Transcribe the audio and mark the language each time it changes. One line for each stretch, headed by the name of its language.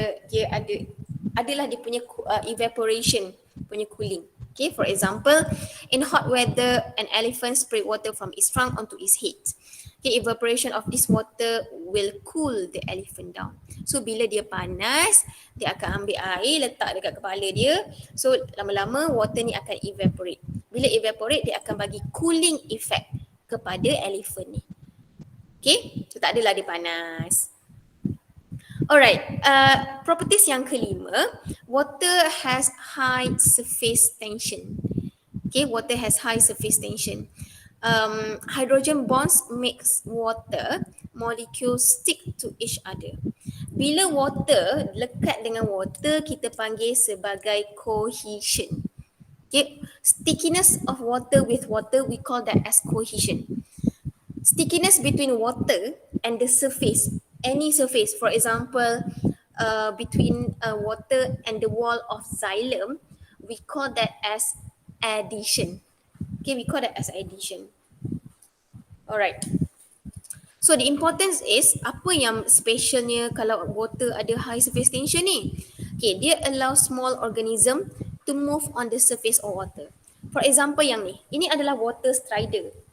Malay: Dia adalah dia punya evaporation punya cooling.
English: Okay, for example, in hot weather, an elephant spray water from its trunk onto its head. Okay, evaporation of this water will cool the elephant down.
Malay: So bila dia panas, dia akan ambil air letak dekat kepala dia. So lama-lama water ni akan evaporate. Bila evaporate, dia akan bagi cooling effect kepada elephant ni. Okay, so tak adalah dia panas.
English: Alright,
Malay: properties yang kelima,
English: water has high surface tension. Okay, water has high surface tension. Hydrogen bonds makes water molecules stick to each other.
Malay: Bila water lekat dengan water, kita panggil sebagai cohesion.
English: Okay, stickiness of water with water, we call that as cohesion. Stickiness between water and the surface, any surface, for example, between water and the wall of xylem, we call that as addition. Okay, we call that as addition. Alright.
Malay: So the importance is, apa yang specialnya kalau water ada
English: high surface tension
Malay: ni?
English: Okay,
Malay: dia
English: allow small organism to move on the surface of water. For example
Malay: yang ni, ini adalah water strider.